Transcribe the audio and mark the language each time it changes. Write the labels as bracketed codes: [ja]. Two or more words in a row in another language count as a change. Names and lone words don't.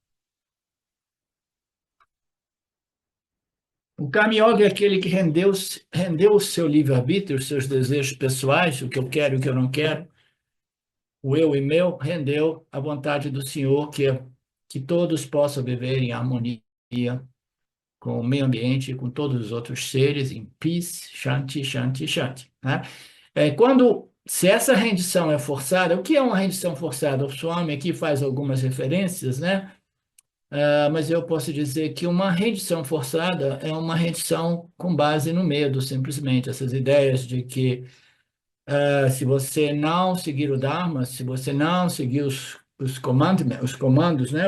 [pt] O Karma Yoga é aquele que rendeu o seu livre-arbítrio, os seus desejos pessoais, o que eu quero e o que eu não quero, o eu e meu, rendeu a vontade do Senhor, que é que todos possam viver em harmonia com o meio ambiente e com todos os outros seres, [sa] em peace, shanti, shanti, shanti, [pt] né? Se essa rendição é forçada, o que é uma rendição forçada? O Swami aqui faz algumas referências, né? Mas eu posso dizer que uma rendição forçada é uma rendição com base no medo, simplesmente. Essas ideias de que se você não seguir o Dharma, se você não seguir os comandos, né?